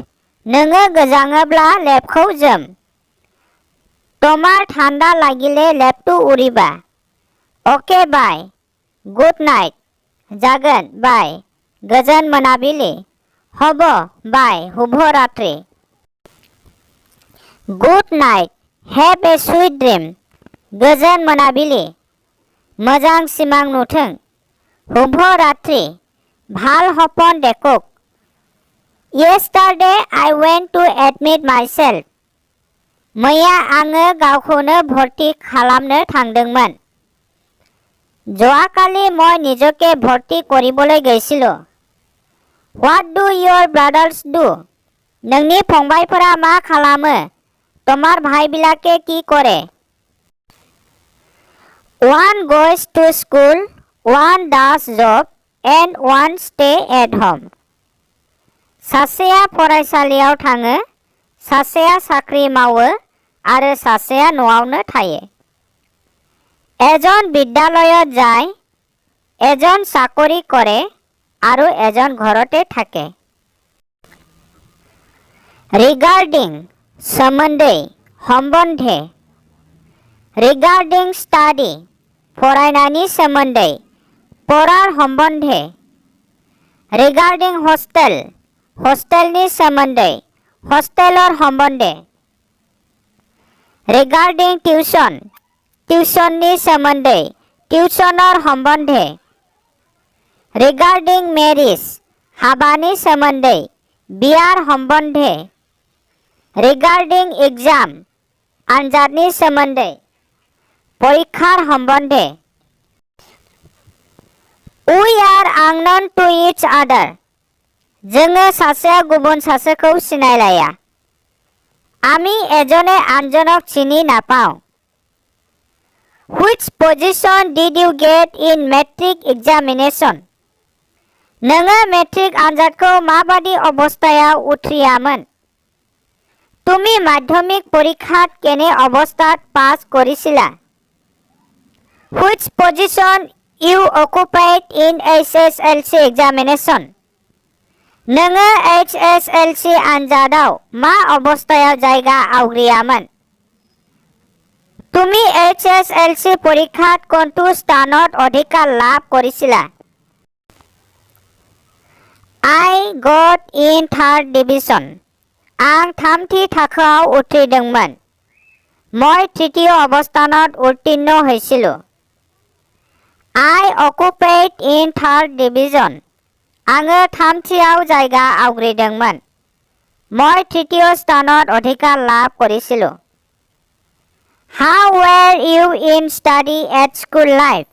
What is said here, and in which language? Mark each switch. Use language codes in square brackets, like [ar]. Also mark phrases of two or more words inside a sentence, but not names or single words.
[brx] नोङो गोजाङोब्ला लेपखौ जोम. [as] তোমাৰ ঠাণ্ডা লাগিলে লেপটু উৰিবা. [en] okay bye. good night. [brx] जागोन बाय. गोजोन मोनाबिलि. [en] हब बाय [as] শুভ ৰাত্ৰি. [en] good night. have a sweet dream. [brx] गोजोन मोनाबिलि. मोजां सिमां नुथों. [as] শুভ ৰাত্ৰি. ভাল সপোন দেখুক. [en] Yesterday I went to admit myself. [brx] मैया आङो गावखौनो भर्ति खालामनो थांदोंमोन। [as] যোৱাকালি মই নিজকে ভৰ্তি কৰিবলৈ গৈছিলো। [en] What do your brothers do? [brx] नोंनि फंबायफोरा मा खालामो? [as] তোমাৰ ভাইবিলাকে কি কৰে? [en] One goes to school, one does job, and one stay at home. [brx] सासेया फरायसालियाव थाङो, सासेया साख्रि मावो, आरो सासेया न'आवनो थायो। [as] এজন বিদ্যালয়ত যায়, এজন চাকৰি কৰে, আৰু এজন ঘৰতে থাকে। [en] Regarding सोमोन्दै, সম্বন্ধে। Regarding study [brx] फरायनायनि सोमोन्दै, [as] পঢ়াৰ সম্বন্ধে। [en] Regarding hostel [brx] हस्टेलनि सोमोन्दै, [as] হোষ্টেলৰ সম্বন্ধে। [en] Regarding tuition [brx] ट्युसननि सोमोन्दै, [as] টিউশনৰ সম্বন্ধে। [en] Regarding marriage [brx] हाबानि सोमोन्दै, [as] বিয়াৰ সম্বন্ধে। [en] Regarding exam [brx] आनजादनि सोमोन्दै, [as] পৰীক্ষাৰ সম্বন্ধে। [en] We are unknown to each other [brx] जोङो सासेया गुबुन सासेखौ सिनायलाया। [as] আমি এজনে আনজনক চিনি নাপাওঁ। [en] Which position did you get in metric examination? [brx] नोङो मेट्रिक आनजादखौ माबादि अबस्थायाव उथ्रियामोन? [as] তুমি মাধ্যমিক পৰীক্ষাত কেনে অৱস্থাত পাছ কৰিছিলা? [en] Which position you occupied in HSLC examination? [brx] नोङो HSLC आनजादाव मा अबस्थायाव जायगा आवग्रियामोन? [as] তুমি HSLC পৰীক্ষাত কোনটো স্থানত অধিকাৰ লাভ কৰিছিলা? [en] I got in third division. [brx] आं थामथि थाखोआव उथ्रिदोंमोन। [as] মই তৃতীয় অৱস্থানত উত্তীৰ্ণ হৈছিলো। [en] I occupied in third division. [brx] आङो थामथियाव जायगा आवग्रिदोंमोन। [as] মই তৃতীয় স্থানত অধিকাৰ লাভ কৰিছিলো। [en] How were you in study at school life?